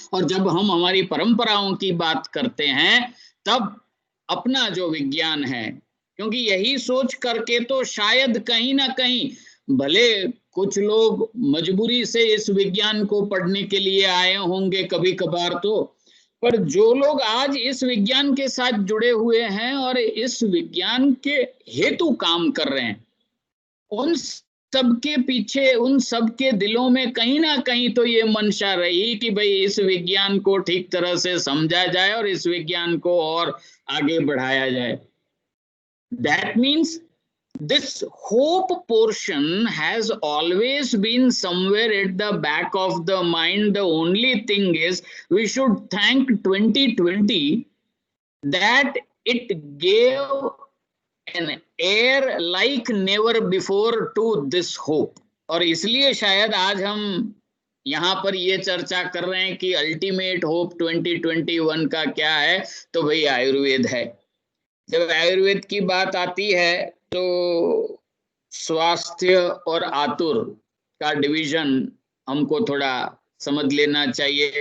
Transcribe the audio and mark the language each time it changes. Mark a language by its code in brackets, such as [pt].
[hi] और जब हम हमारी परंपराओं की बात करते हैं तब अपना जो विज्ञान है, क्योंकि यही सोच करके तो शायद कहीं ना कहीं, भले कुछ लोग मजबूरी से इस विज्ञान को पढ़ने के लिए आए होंगे कभी कभार, तो पर जो लोग आज इस विज्ञान के साथ जुड़े हुए हैं और इस विज्ञान के हेतु काम कर रहे हैं, उन सबके पीछे, उन सबके दिलों में कहीं ना कहीं तो ये मंशा रही कि भाई इस विज्ञान को ठीक तरह से समझा जाए और इस विज्ञान को और आगे बढ़ाया जाए। [en] That means this hope portion has always been somewhere at the back of the mind. The only thing is we should thank 2020 that it gave an air like never before to this hope. [hi] और इसलिए शायद आज हम यहाँ पर ये चर्चा कर रहे हैं कि अल्टीमेट होप 2021 का क्या है, तो भाई आयुर्वेद है। जब आयुर्वेद की बात आती है तो स्वास्थ्य और आतुर का डिवीजन हमको थोड़ा समझ लेना चाहिए।